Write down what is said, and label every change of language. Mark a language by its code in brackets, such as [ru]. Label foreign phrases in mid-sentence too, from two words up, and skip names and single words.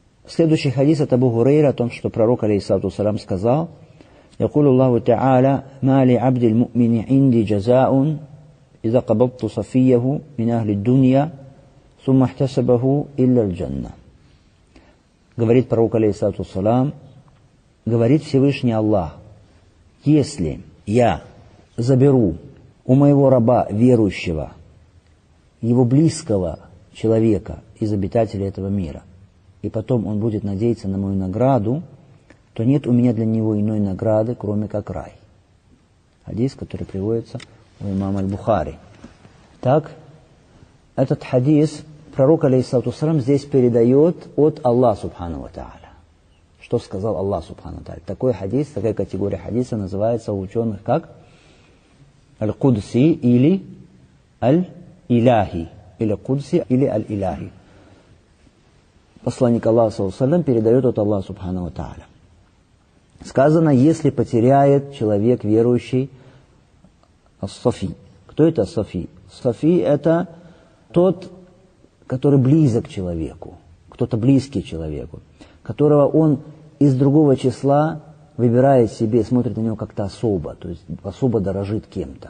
[ru] Следующий хадис от Абу Гурейра о том, что пророк, [ar] عليه الصلاة والسلام, [ru] сказал: [ar] «يقول الله تعالى ما لعبدي المؤمن عندي جزاء إذا قبضت صفيه من أهل الدنيا ثم احتسبه إلا الجنة». [ru] Говорит пророк, [ar] عليه الصلاة والسلام, [ru] говорит Всевышний Аллах: если я заберу у моего раба верующего, его близкого человека из обитателей этого мира, и потом он будет надеяться на мою награду, то нет у меня для него иной награды, кроме как рай. Хадис, который приводится у имама Аль-Бухари. Так, этот хадис пророк, [ar] عليه الصلاة والسلام, [ru] здесь передает от Аллаха [ar] سبحانه وتعالى. [ru] Что сказал Аллах [ar] سبحانه وتعالى? [ru] Такой хадис, такая категория хадиса называется у ученых как Аль-Кудси или Аль-Иляхи. Или Кудси, или Аль-Иляхи. Посланник Аллаха [ar] صلى الله عليه وسلم [ru] передает от Аллаха [ar] سبحانه وتعالى. [ru] Сказано, если потеряет человек верующий ас-Сафи. Кто это ас-Сафи? Сафи — это тот, который близок к человеку, кто-то близкий человеку, которого он из другого числа выбирает себе, смотрит на него как-то особо, то есть особо дорожит кем-то.